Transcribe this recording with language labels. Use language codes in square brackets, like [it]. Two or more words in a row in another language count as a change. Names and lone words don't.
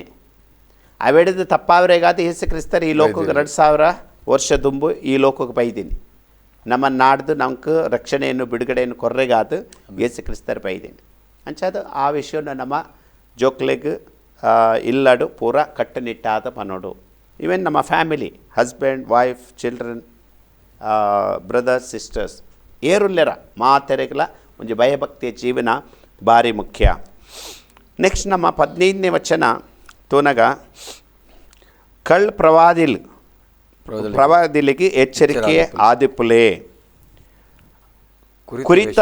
[tcy] ಅವೆಡಿದು ತಪ್ಪಾವರೆಗಾದ ಯೇಸು ಕ್ರಿಸ್ತರು ಈ ಲೋಕಕ್ಕೆ 2000 ವರ್ಷ ದುಂಬು ಈ ಲೋಕಕ್ಕೆ ಬೈದೀನಿ ನಮ್ಮ ನಾಡ್ದು ನಮ್ಗೆ [kn] ರಕ್ಷಣೆಯನ್ನು ಬಿಡುಗಡೆಯನ್ನು [tcy] ಕೊರ್ರೆಗಾದ ಯೇಸು ಕ್ರಿಸ್ತರು ಬೈದೀನಿ ಅಂಚಾದ ಆ ವಿಷಯವನ್ನು ನಮ್ಮ ಜೋಕ್ಲೆಗ್ ಇಲ್ಲಡು ಪೂರ ಕಟ್ಟುನಿಟ್ಟಾದ ಪನೋಡು ಈವನ್ ನಮ್ಮ ಫ್ಯಾಮಿಲಿ [en] husband wife children brothers sisters [tcy] ಏರುಲ್ಲೆರ ಮಾತೆರೆಗಲ ಒಂಜಿ ಭಯಭಕ್ತಿಯ ಜೀವನ ಭಾರಿ ಮುಖ್ಯ. ನೆಕ್ಸ್ಟ್ ನಮ್ಮ 15ನೇ ವಚನ ತೋನಗ ಕಳ್ ಪ್ರವಾದಿಲಿಗೆ ಎಚ್ಚರಿಕೆ ಆದಿಪುಲೆ ಕುರಿತ